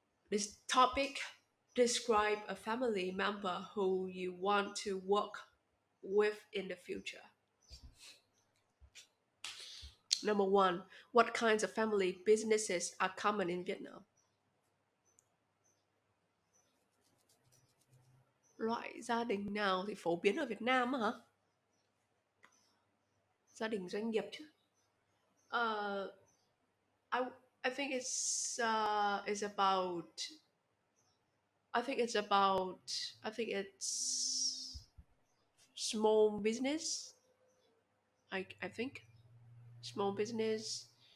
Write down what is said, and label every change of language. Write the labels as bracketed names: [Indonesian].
[English] This topic: describe a family member who you want to work with in the future. Number one, what kinds of family businesses are common in Vietnam? [Vietnamese] Loại gia đình nào thì phổ biến ở Việt Nam á hả? Gia đình doanh nghiệp chứ. [English] Uh, I I think it's about I think it's about I think it's small business. I think small business.